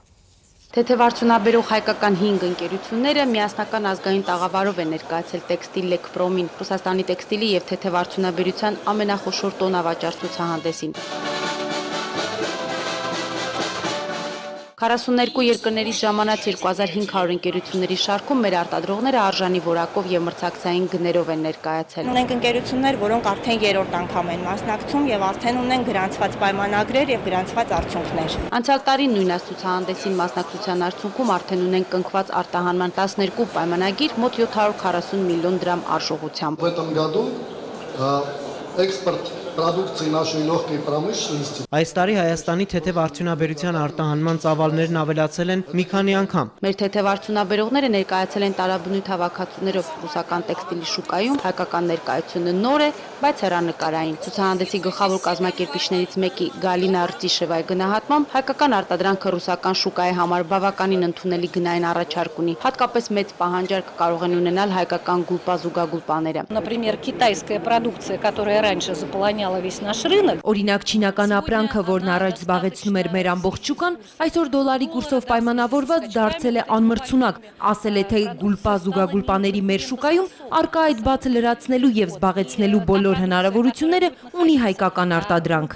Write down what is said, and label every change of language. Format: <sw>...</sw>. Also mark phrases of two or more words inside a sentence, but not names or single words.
<hy>Թեթևարդյունաբերող հայկական 5 ընկերությունները միասնական ազգային տաղավարով են ներկայացել տեքստիլ Լեկպրոմին, Ռուսաստանի տեքստիլի և թեթևարդյունաբերության ամենախոշոր տոնավաճառ ցուցահանդեսին։ 42 երկրներից ժամանած 2500 ընկերությունների շարքում մեր արտադրողները արժանի որակով և մրցակցային գներով են ներկայացել։ Ունենք ընկերություններ, որոնք արդեն երրորդ անգամ են մասնակցում եւ արդեն ունեն գրանցված պայմանագրեր եւ գրանցված արդյունքներ։ Անցյալ տարի նույն ցուցահանդեսին մասնակցության արդյունքում արդեն ունենք կնքված արտահանման 12 պայմանագիր մոտ 740 միլիոն դրամ արժողությամբ։</hy> <ru>В этом году экспорт продукции нашей легкой промышленности։</ru> <hy>Այս տարի Հայաստանի թեթևարդյունաբերության արտահանման ծավալներն ավելացել են մի քանի անգամ։ Մեր թեթևարդյունաբերողները ներկայացել են տարաբնույթ հավաքածուներով ռուսական տեքստիլի շուկայում, հայկական ներկայությունը նոր է, բայց հեռանկարային։ Ցուցահանդեսի գլխավոր կազմակերպիչներից մեկի Գալինա Ռտիշևայի գնահատմամբ հայկական արտադրանքը ռուսական շուկայի համար բավականին ընդունելի գնային առաջարկ ունի, հատկապես մեծ պահանջարկ կարող են ունենալ հայկական գուլպա-զուգագուլպաները։</hy> <ru>Например, китайская продукция, которая раньше заполоняла весь наш рынок.</ru> <hy>Օրինակ չինական ապրանքը, որն առաջ զբաղեցնում էր մեր ամբողջ շուկան, այսօր դոլարի կուրսով պայմանավորված դարձել է անմրցունակ, ասել է թե գուլպա-զուգագուլպաների մեր շուկայում առկա այդ բացը լրացնելու եւ զբաղեցնելու բոլոր հնարավորությունները ունի հայկական արտադրանքը։</hy>